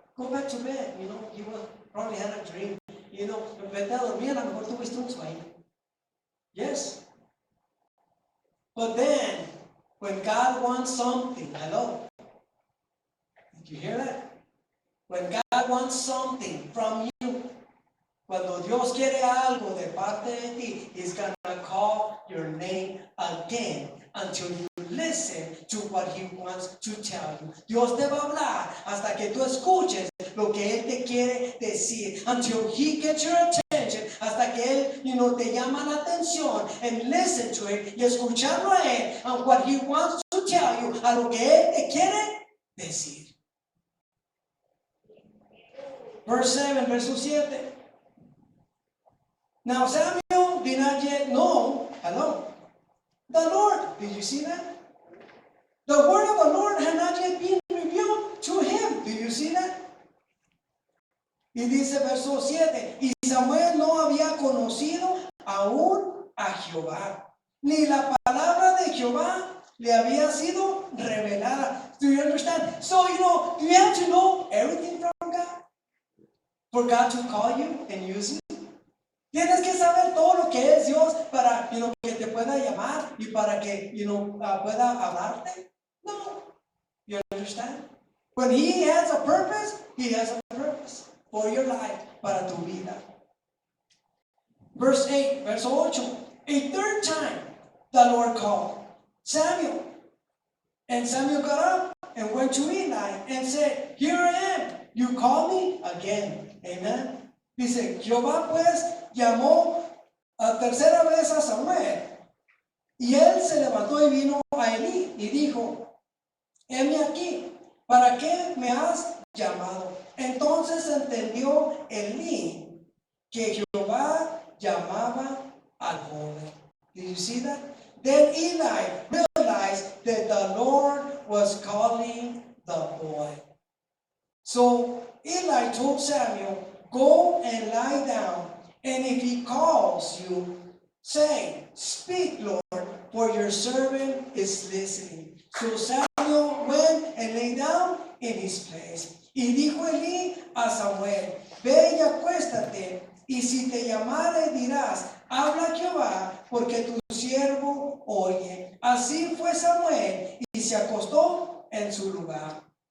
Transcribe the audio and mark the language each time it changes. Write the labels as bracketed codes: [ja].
[en] back to bed. He probably had a dream. [es] Vete a dormir, a lo mejor tuviste un sueño. [en] Yes. But then, when God wants something, hello? Did you hear that? When God wants something from you, [es] cuando Dios quiere algo de parte de ti, [en] He's going to call your name again until you listen to what He wants to tell you. [es] Dios te va a hablar hasta que tú escuches lo que Él te quiere decir. [en] Until He gets your attention, [es] hasta que Él, te llama la atención, [en] and listen to it, [es] y escucharlo a Él, [en] and what He wants to tell you, [es] a lo que Él te quiere decir. [en] Verse 7, verso 7. Now Samuel did not yet know, the Lord. Did you see that? The word of the Lord had not yet been revealed to him. Do you see that? [es] Y dice verso 7, y Samuel no había conocido aún a Jehová, ni la palabra de Jehová le había sido revelada. [en] Do you understand? So, do you have to know everything from God for God to call you and use you? [es] Tienes que saber todo lo que es Dios para que te pueda llamar y para que pueda hablarte. [en] No. You understand? When He has a purpose, He has a purpose for your life, para tu vida. Verse 8, verso 8. A third time the Lord called Samuel. And Samuel got up and went to Eli and said, Here I am. You call me again. Amen. [es] Dice, Jehová pues llamó a tercera vez a Samuel, y él se levantó y vino a Elí y dijo, heme aquí, ¿para qué me has llamado? Entonces entendió Elí que Jehová llamaba al joven. [en] Did you see that? Then Eli realized that the Lord was calling the boy. So Eli told Samuel, go and lie down, and if he calls you, say, speak, Lord, for your servant is listening. So Samuel went and lay down in his place. [es] Y dijo Elí a Samuel, ve y acuéstate, y si te llamare dirás, habla Jehová, porque tu siervo oye. Así fue Samuel, y se acostó en su lugar.